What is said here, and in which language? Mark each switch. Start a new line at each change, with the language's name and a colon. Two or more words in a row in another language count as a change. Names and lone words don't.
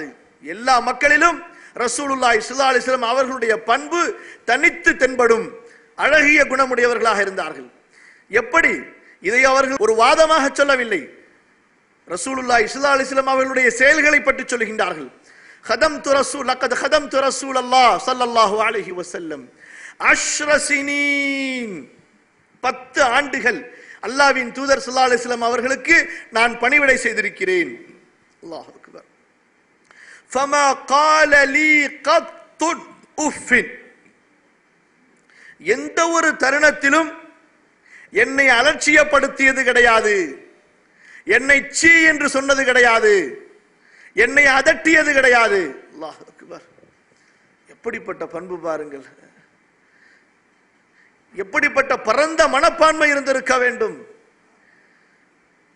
Tamil: எல்லா மக்களிலும் ரசூலுல்லாஹி
Arabic: صلى الله عليه وسلم
Tamil: அவர்களுடைய பண்பு தனித்து தென்படும். அழகிய குணமுடையவர்களாக இருந்தார்கள். எப்படி? இதை அவர்கள் ஒரு வாதமாக சொல்லவில்லை. ரசூலுல்லாஹி
Arabic: صلى الله عليه وسلم
Tamil: அவர்களுடைய செயல்களை பற்றி சொல்கின்றார்கள்.
Arabic: خدمت رسول لقد خدمت رسول الله صلى الله عليه وسلم 10 سنين.
Tamil: 10 ஆண்டுகள் அல்லாஹ்வின் தூதர்
Arabic: صلى الله عليه وسلم
Tamil: அவர்களுக்கு நான் பணிவிடை செய்திருக்கிறேன்.
Arabic: الله أكبر. فما قال لي قط اف.
Tamil: எந்த ஒரு தருணத்திலும் என்னை அலட்சியப்படுத்தியது கிடையாது, என்னை சீ என்று சொன்னது கிடையாது, என்னை அதட்டியது கிடையாது.
Arabic: الله أكبر.
Tamil: எப்படிப்பட்ட பண்பு பாருங்கள், எப்படிப்பட்ட பரந்த மனப்பான்மை இருந்திருக்க வேண்டும்.